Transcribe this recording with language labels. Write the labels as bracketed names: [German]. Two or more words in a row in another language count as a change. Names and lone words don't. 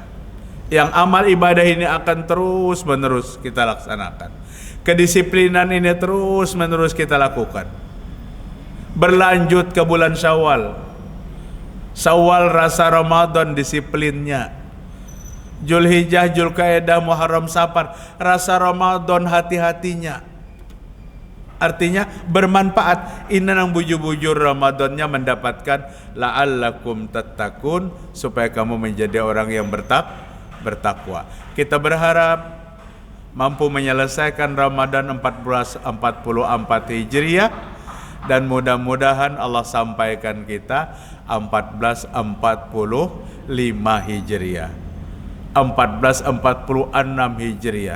[Indonesian] Yang amal ibadah ini akan terus menerus kita laksanakan. Kedisiplinan ini terus menerus kita lakukan. Berlanjut ke bulan Syawal. Syawal rasa Ramadan disiplinnya. Zulhijjah, Zulqa'dah, Muharram, Safar rasa Ramadan hati-hatinya. Artinya bermanfaat. [Banjar] Ini nang bujur-bujur Ramadannya mendapatkan [Arabic] لعلكم تتقون, [Indonesian] supaya kamu menjadi orang yang bertakwa. Kita berharap mampu menyelesaikan Ramadan 1444 Hijriah, dan mudah-mudahan Allah sampaikan kita 1445 Hijriah, 1446 Hijriah.